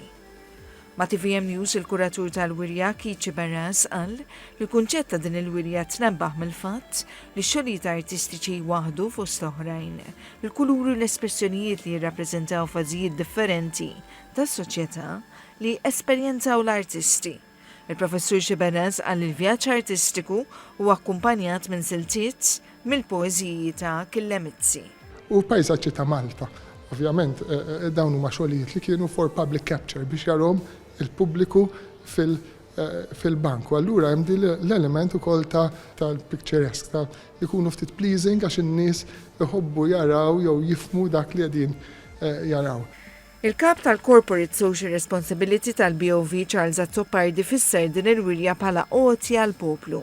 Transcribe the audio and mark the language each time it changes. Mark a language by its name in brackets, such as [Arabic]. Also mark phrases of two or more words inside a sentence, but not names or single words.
[Maltese] Ma' TVM News il-kuratur tal-wirja Kici Barras qal li l-kunċett ta' din il-wirja tnebbaħ mill-fatt li x-xogħlijiet artistiċi waħdu fost oħrajn il-kuluri u l-espressjonijiet li jirrappreżentaw fażijiet differenti tas-soċjetà li esperjenzaw l-artisti. Il-professur Xiberez għal il-vjaġġ artistiku u akkumpanjat minn siltiet mill-poeżiji ta' Killemizzi. U pajsaġġi ta' Malta, ovvjament dawn huma xogħlijiet li kienu [English] for public capture [Maltese] biex jarhom il-pubbliku fil-banku. Allura hemm l-element ukoll tal-picturesque ta' jkunu ftit pleasing għax in-nies iħobbu jaraw jew jifhmu dak li qegħdin jaraw. Il-kap tal- [English] Corporate Social Responsibility [Maltese] tal-BOV Charles Azzopardi fisser din il-wirja bħala qoti għal-poplu.